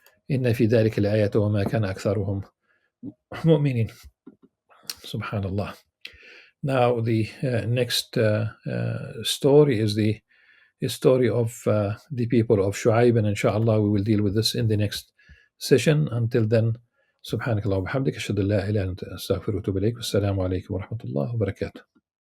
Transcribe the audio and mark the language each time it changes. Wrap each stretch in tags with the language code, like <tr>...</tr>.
<ar>إن في ذلك الآية وما كان أكثرهم مؤمنين. Subhanallah.</ar> <en>Now the next story is the story of the people of Shu'aib, and inshallah we will deal with this in the next session. Until then,</en> <ar>سبحانك اللهم وبحمدك أشهد أن لا إله إلا أنت أستغفرك وأتوب إليك والسلام عليكم ورحمة الله وبركاته.</ar>